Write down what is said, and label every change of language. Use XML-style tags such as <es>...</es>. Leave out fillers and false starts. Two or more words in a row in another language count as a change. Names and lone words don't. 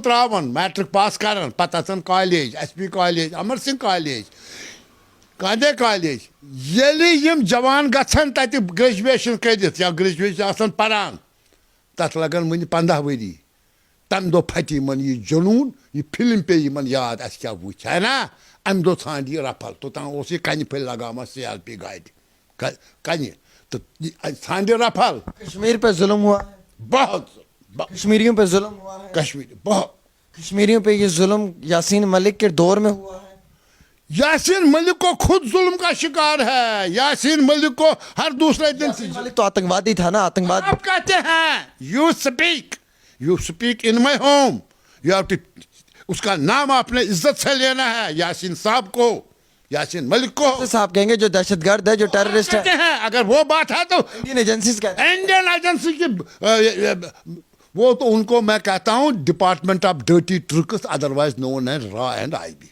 <ks>ترٛاوَن</ks> <en>matric pass</en> <ks>کَرَن پَتہٕ اَژَن کالیج ایس پی کالیج امر سنگھ کالیج کاندے کالیج ییٚلہِ یِم جوان گژھن تَتہِ گرٛیجویشَن کٔرِتھ یا گرٛیجویشن آسَن پَران تَتھ لَگَن وٕنہِ 15 ؤری تَمہِ دۄہ پھَٹہِ یِمَن یہِ جنوٗن یہِ فِلم پیٚیہِ یِمَن یاد اَسہِ کیٛاہ وٕچھ ہے نا اَمہِ دۄہ ژھانٛڈِ یہِ رَفل توٚتام اوس یہِ کَنہِ پھٔلۍ لگاوان سی آر پی گاڑِ کَنہِ تہٕ ژھانٛڈِ رَفل</ks> <ur>کشمیر پہ ظلم ہوا ہے, بہت کشمیریوں پہ ظلم ہوا ہے, کشمیری بہت کشمیریوں پہ یہ ظلم یاسین ملک کے دور میں ہوا ہے. یاسین ملک کو خود ظلم کا شکار ہے. یاسین ملک کو ہر دوسرے دن سے ملک تو آتنکوادی تھا نا, آتنکواد. آپ کہتے ہیں</ur> <en>you speak in my home, you have to</en> <ur>اس کا نام آپ نے عزت سے لینا ہے. یاسین صاحب کو, یاسین ملک کو صاحب کہیں گے جو دہشت گرد ہے, جو ٹیررسٹ ہے. کہتے ہیں اگر وہ بات ہے تو</ur> <en>Indian agencies</en> <ur>کہتے ہیں.</ur> <en>Indian agency</en> <ur>کی وہ تو ان کو میں کہتا ہوں</ur> <en>department of dirty tricks otherwise known as RAW and IB.</en>